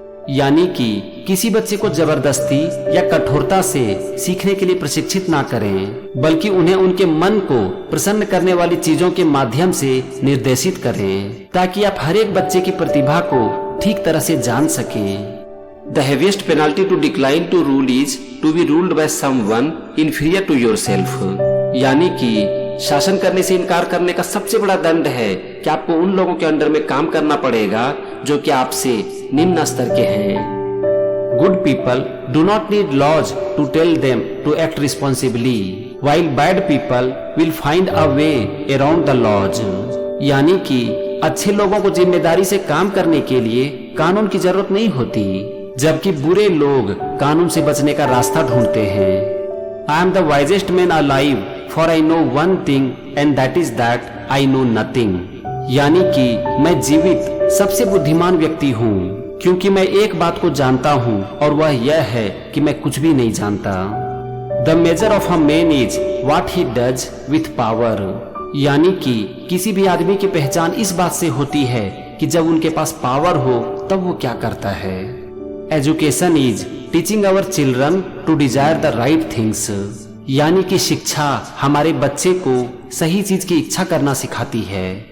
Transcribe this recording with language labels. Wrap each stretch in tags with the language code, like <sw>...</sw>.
<hi>यानी कि किसी बच्चे को जबरदस्ती या कठोरता से सीखने के लिए प्रशिक्षित ना करें, बल्कि उन्हें उनके मन को प्रसन्न करने वाली चीजों के माध्यम से निर्देशित करें, ताकि आप हर एक बच्चे की प्रतिभा को ठीक तरह से जान सकें।</hi> <en>The heaviest penalty to decline to rule is to be ruled by someone inferior to yourself.</en> <hi>यानी कि शासन करने से इनकार करने का सबसे बड़ा दंड है कि आपको उन लोगों के अंडर में काम करना पड़ेगा जो कि आपसे निम्न स्तर के हैं।</hi> <en>Good people do not need laws to tell them to act responsibly, while bad people will find a way around the laws.</en> <hi>यानी कि अच्छे लोगों को जिम्मेदारी से काम करने के लिए कानून की जरूरत नहीं होती, जबकि बुरे लोग कानून से बचने का रास्ता ढूंढते हैं।</hi> <en>I am the wisest man alive, for I know one thing and that is that I know nothing.</en> <hi>यानी कि मैं जीवित सबसे बुद्धिमान व्यक्ति हूँ, क्योंकि मैं एक बात को जानता हूँ और वह यह है कि मैं कुछ भी नहीं जानता।</hi> <en>The measure of a man is what he does with power.</en> <hi>यानी कि किसी भी आदमी की पहचान इस बात से होती है कि जब उनके पास पावर हो तब वो क्या करता है।</hi> <en>Education is teaching our children to desire the right things.</en> <hi>यानी कि शिक्षा हमारे बच्चे को सही चीज की इच्छा करना सिखाती है।</hi>